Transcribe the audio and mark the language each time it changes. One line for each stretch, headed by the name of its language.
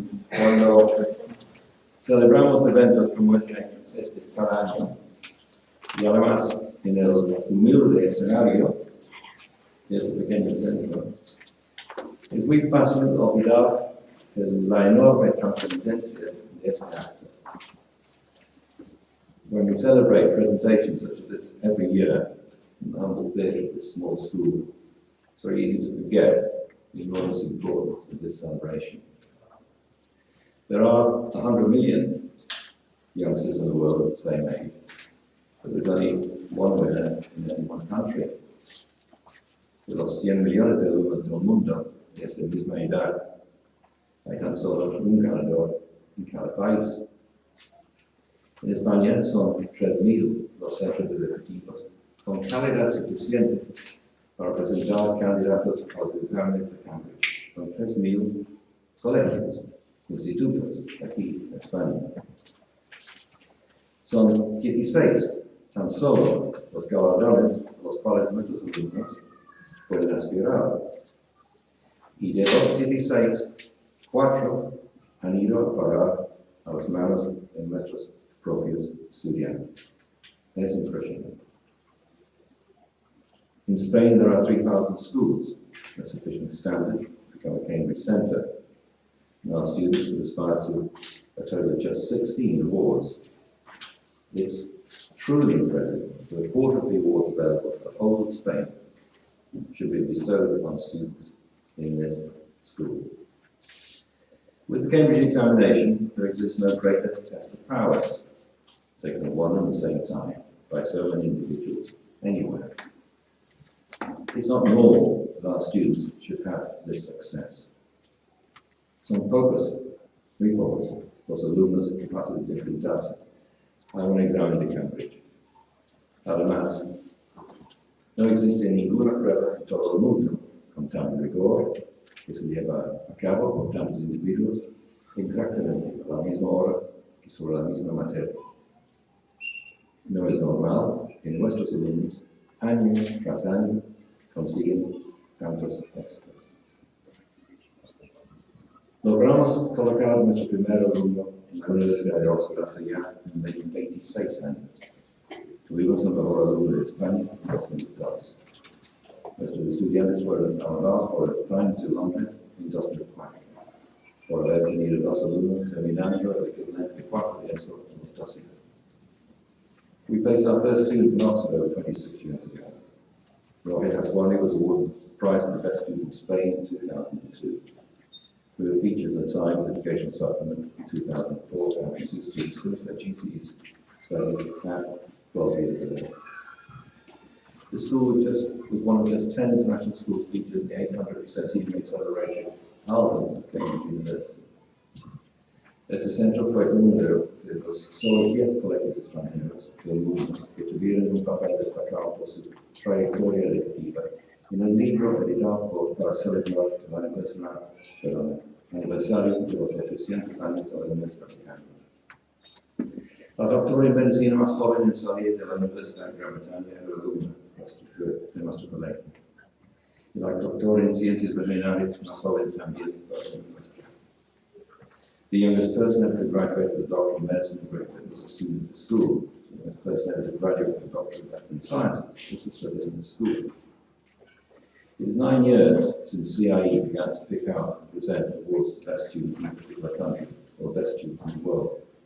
Spanish: Cuando celebramos eventos como este cada año, y además en el humilde escenario de este pequeño centro, es muy fácil olvidar la enorme trascendencia de este acto.
English: When we celebrate presentations such as this every year in the humble theatre of this small school, it's very easy to forget the enormous importance of this celebration. There are 100 million youngsters in the world of the same age, but there's only one winner in any one country.
Spanish: De los 100 millones de alumnos del mundo de esta misma edad, hay tan solo un ganador en cada país. En España son 3.000 los centros educativos con calidad suficiente para presentar candidatos a los exámenes de Cambridge. Son 3.000 colegios, institutos aquí en España. Son 16 tan solo los galardones a los cuales nuestros alumnos pueden aspirar. Y de los 16, 4 han ido a parar a las manos de nuestros propios estudiantes. Es impresionante.
English: In Spain, there are 3,000 schools, a sufficient standard to become a Cambridge Centre. And our students would aspire to a total of just 16 awards. It's truly impressive that a quarter of the awards available for the whole of Spain should be bestowed upon students in this school. With the Cambridge examination, there exists no greater test of prowess, taken at one and the same time by so many individuals anywhere. It's not normal that our students should have this success.
Spanish: Son pocos, muy pocos, los alumnos capaces de enfrentarse a un examen de Cambridge. Además, no existe ninguna prueba en todo el mundo con tal rigor que se lleva a cabo por tantos individuos exactamente a la misma hora y sobre la misma materia. No es normal que nuestros alumnos, año tras año, consiguen tantos éxitos. Logramos colocar nuestro primer alumno en la Universidad de Oxford hace ya 26 años. Tuvimos el mejor alumno de España en 2002. Nuestros estudiantes fueron avalados por el Times de Londres en 2004, por haber tenido 2 alumnos terminando el equivalente de 4 de eso en los 12 años.
English: We placed our first student in Oxford over 26 years ago. Rohit Aswani was awarded the prize for the best student in Spain in 2002. We were featured in the Times Educational Supplement in 2004 for having 2 students finish their GCE studies at 12 years old. The school was one of just 10 international schools featured in the 800 centenary celebration album of Cambridge University.
Spanish: Este centro fue uno de los solo 10 colegios extranjeros del mundo que tuvieron un papel destacado por su trayectoria educativa en el libro editado para celebrar el aniversario de los 800 años de la Universidad de Cambridge. La doctora en medicina más joven en salir de la Universidad de Gran Bretaña era alumna de nuestro colegio. Y la doctora en ciencias veterinarias más joven también fue alumna nuestra.
English: The youngest person ever to graduate as a doctor of medicine was a student at the school. The youngest person ever to graduate as a doctor of veterinary science was a student in the school. It is 9 years since CIE began to pick out and present awards to the best student in a particular country or best student in the world.